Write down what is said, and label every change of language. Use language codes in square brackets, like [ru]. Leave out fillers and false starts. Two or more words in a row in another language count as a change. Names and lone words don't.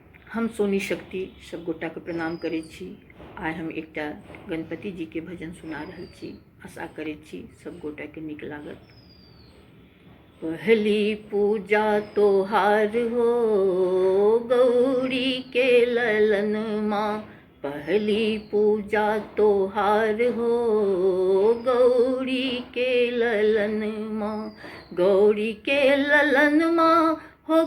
[mai] हम सोनी शक्ति सब गोटा के प्रणाम करै छी। आइ हम एकटा गणपति जी के भजन सुना रहल छी। आशा करै छी सब गोटा के नीक लागत। पहली पूजा तोहार हो गौरी के ललन माँ, पहली पूजा तोहार हो गौरी के ललन माँ, गौरी के ललन माँ हो